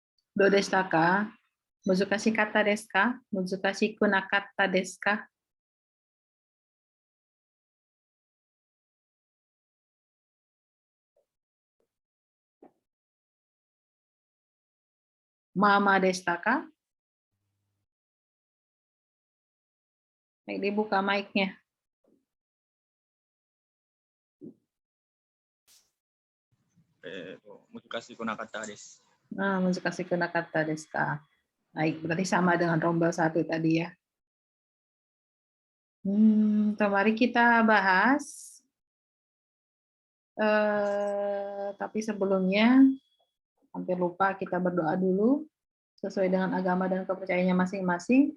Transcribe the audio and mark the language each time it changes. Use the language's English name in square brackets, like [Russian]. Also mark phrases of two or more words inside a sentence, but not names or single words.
[Japanese] どうでしたか？難しかったですか？難しくなかったですか？Mamaでしたか? [Indonesian] Baik, dibuka mic-nya. Nah, [Japanese] 難しくなかったですか? [Indonesian] Baik, berarti sama dengan rombel 1 tadi ya. Mari kita bahas. Tapi sebelumnya, hampir lupa kita berdoa dulu, sesuai dengan agama dan kepercayaannya masing-masing.